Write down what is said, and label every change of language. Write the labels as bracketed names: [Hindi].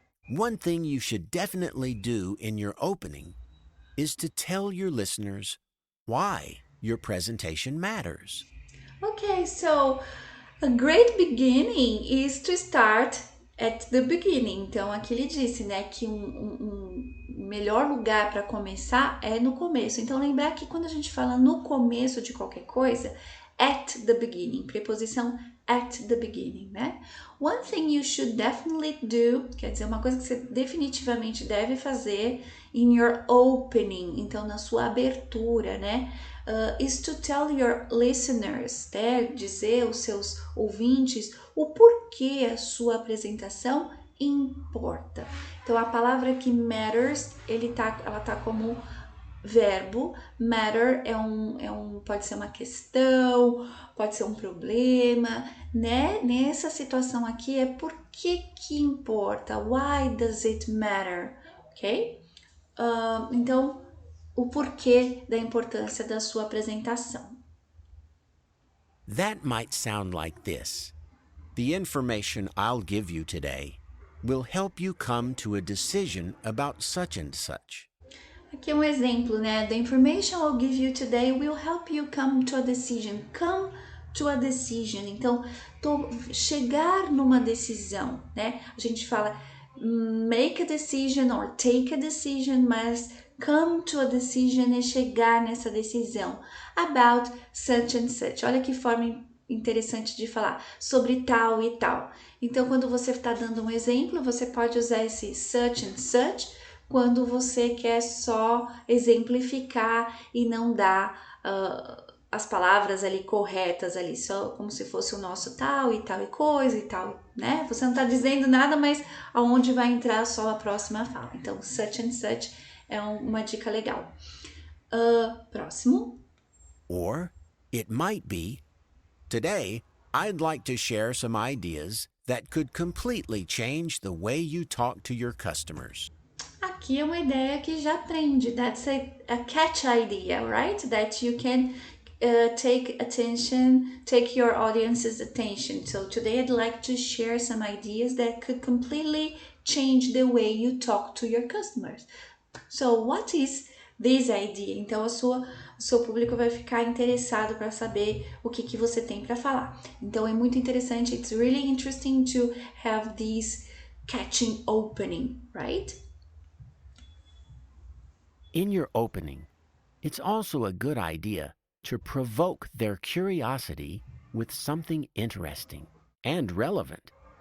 [English] One thing you should definitely do in your opening is to tell your listeners why your presentation matters. Okay, so a great beginning is to start at the beginning. [Portuguese] Então, aqui ele disse, né, que um melhor lugar para começar é no começo. Então, lembrar que quando a gente fala no começo de qualquer coisa, [English] at the beginning, [Portuguese] preposição [English] at the beginning, [Portuguese] né? [English] One thing you should definitely do, [Portuguese] quer dizer, uma coisa que você definitivamente deve fazer [English] in your opening, [Portuguese] então na sua abertura, né? [English] Is to tell your listeners, [Portuguese] né? Dizer aos seus ouvintes o porquê a sua apresentação importa. Então a palavra aqui matters, ela tá como verbo. Matter pode ser uma questão, pode ser um problema, né? Nessa situação aqui é por que importa? [English] Why does it matter? [Portuguese] Ok? Então, o porquê da importância da sua apresentação. [English] That might sound like this. The information I'll give you today will help you come to a decision about such and such. [Portuguese] Aqui é um exemplo, né? [English] The information I'll give you today will help you come to a decision. Come to a decision. [Portuguese] Então, chegar numa decisão, né? A gente fala [English] make a decision or take a decision, [Portuguese] mas [English] come to a decision [Portuguese] é chegar nessa decisão. [English] About such and such. [Portuguese] Olha que forma interessante de falar sobre tal e tal. Então, quando você está dando um exemplo, você pode usar esse [English] such and such [Portuguese] quando você quer só exemplificar e não dar as palavras ali corretas ali, só como se fosse o nosso tal e coisa e tal, né? Você não está dizendo nada, mas aonde vai entrar só a próxima fala. Então, [English] such and such [Portuguese] é uma dica legal. Próximo. [English] Or it might be, today I'd like to share some ideas that could completely change the way you talk to your customers. [Portuguese] Aqui é uma ideia que já aprende. [English] That's a catch idea, right? That you can take your audience's attention. So today I'd like to share some ideas that could completely change the way you talk to your customers. So what is this idea? [Portuguese] Então o seu público vai ficar interessado para saber o que você tem para falar. Então é muito interessante. [English] It's really interesting to have this catching opening, right? In your opening, it's also a good idea to provoke their curiosity with something interesting and relevant.